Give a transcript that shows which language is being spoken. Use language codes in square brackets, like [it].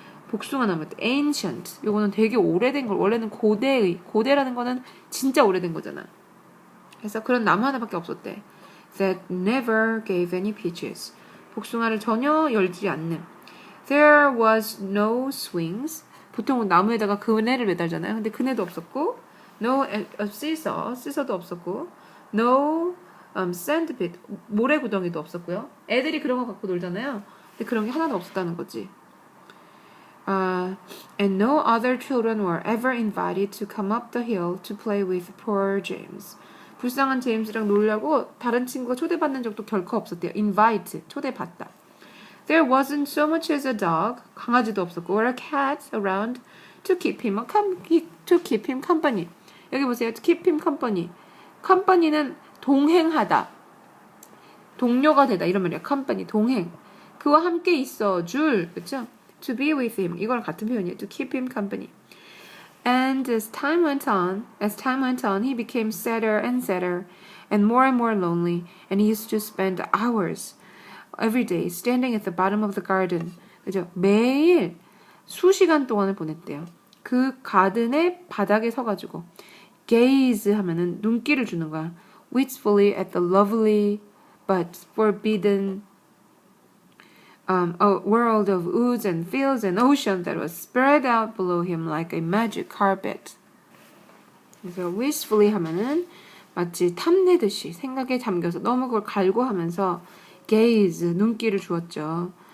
[ko] 복숭아 나무 때 ancient. 요거는 되게 오래된 걸 원래는 고대라는 거는 진짜 오래된 거잖아. 그래서 그런 나무 하나밖에 없었대. [en] That never gave any peaches. [ko] 복숭아를 전혀 열지 않는. [en] There was no swings. [ko] 보통은 나무에다가 그네를 매달잖아요. 근데 그네도 없었고, no scissor도 없었고, no sandpit, 모래구덩이도 없었고요. 애들이 그런 거 갖고 놀잖아요. 근데 그런 게 하나도 없었다는 거지. [en] And no other children were ever invited to come up the hill to play with poor James. [ko] 불쌍한 제임스랑 놀려고 다른 친구가 초대받는 적도 결코 없었대요. [en] invite, [ko] 초대받다. [en] There wasn't so much as a dog, [ko] 강아지도 없었고, [en] or a cat around to keep him company. [ko] 여기 보세요. [en] to keep him company. [ko] company는 동행하다, 동료가 되다 이런 말이야. company, 동행. 그와 함께 있어 줄, 그렇죠? [en] To be with him. [ko] 이거랑 같은 표현이에요. [en] To keep him company. And as time went on, he became sadder and sadder, and more lonely. And he used to spend hours every day standing at the bottom of the garden. [ko] 그죠? 매일 수시간 동안을 보냈대요. 그 가든의 바닥에 서가지고 gaze 하면은 눈길을 주는 거야. [en] wistfully at the lovely but forbidden a world of woods and fields and ocean that was spread out below him like a magic carpet. [ko] 그래서 wistfully 하면은 마치 탐내듯이 생각에 잠겨서 너무 그걸 갈구하면서 gaze, 눈길을 주었죠.